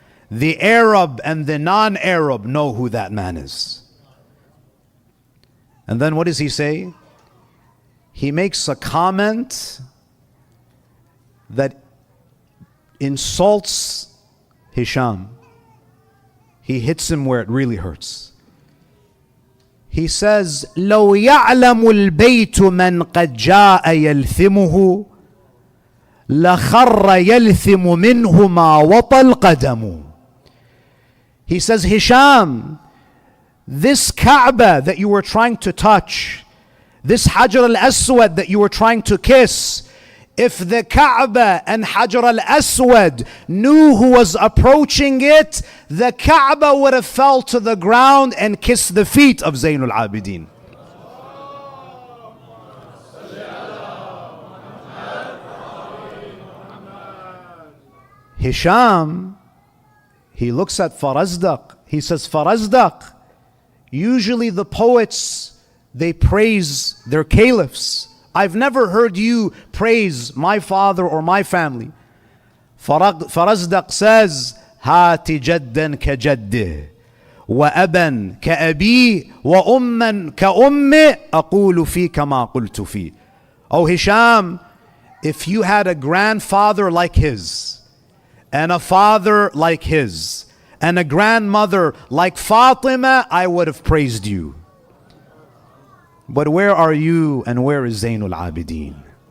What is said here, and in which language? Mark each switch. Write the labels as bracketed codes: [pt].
[en] The Arab and the non-Arab know who that man is. And then what does he say? He makes a comment that insults Hisham. He hits him where it really hurts. He says, [ar] لو يعلم البيت من قد جاء يلثمه لخر يلثم منه ما وطى القدم. [en] He says, Hisham, this Kaaba that you were trying to touch, this Hajar al-Aswad that you were trying to kiss, if the Kaaba and Hajar al-Aswad knew who was approaching it, the Kaaba would have fell to the ground and kissed the feet of Zainul Abideen. Hisham, he looks at Farazdaq. He says, Farazdaq, usually the poets, they praise their caliphs. I've never heard you praise my father or my family. Farazdaq says, [ar] هات جدا كجده وأبا كأبي وأما كأمي أقول فيك ما قلت فيه. [en] Oh Hisham, if you had a grandfather like his, and a father like his, and a grandmother like Fatima, I would have praised you. But where are you and where is Zainul Abideen?